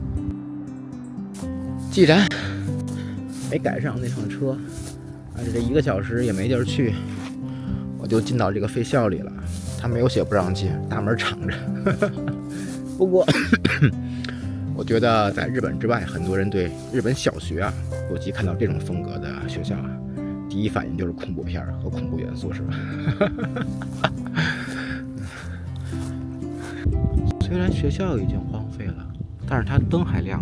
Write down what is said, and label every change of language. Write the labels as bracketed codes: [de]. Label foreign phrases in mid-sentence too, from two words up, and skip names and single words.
[zh] 既然没趕上那趟車，这1個小時也沒地兒去，我就進到這個廢校裡了。他沒有寫不讓進，大門敞着。不過我覺得在日本之外，很多人对日本小学尤其看到這種風格的學校第一反應就是恐怖片和恐怖元素，是吧？雖然學校已經荒廢了，但是它燈還亮着。